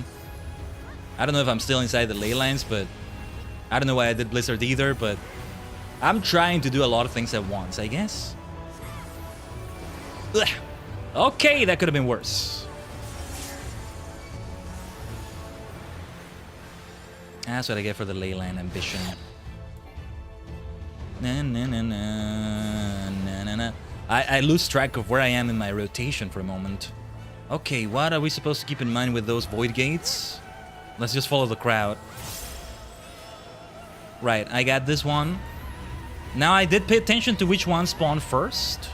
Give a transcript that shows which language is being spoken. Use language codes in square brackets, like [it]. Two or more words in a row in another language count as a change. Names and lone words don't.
[en] I don't know if I'm still inside the ley lines, but... I don't know why I did Blizzard either, but... I'm trying to do a lot of things at once, I guess. Ugh. Okay, that could have been worse. That's what I get for the Leyline ambition. Na, na, na, na, na, na, na. I lose track of where I am in my rotation for a moment. Okay, what are we supposed to keep in mind with those void gates? Let's just follow the crowd. Right, I got this one. Now I did pay attention to which one spawned first.